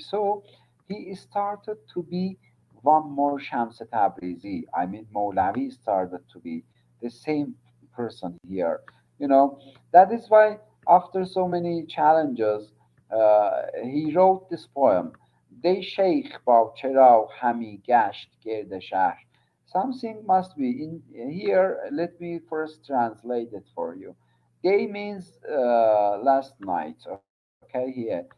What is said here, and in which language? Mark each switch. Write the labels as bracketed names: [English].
[English] So he started to be one more Shams Tabrizi. I mean, Molavi started to be the same person here. That is why after so many challenges, he wrote this poem. [Persian] دی شیخ با چراغ همی گشت گرد شهر. [English] Something must be in here. Let me first translate it for you. Day means last night. Okay, here.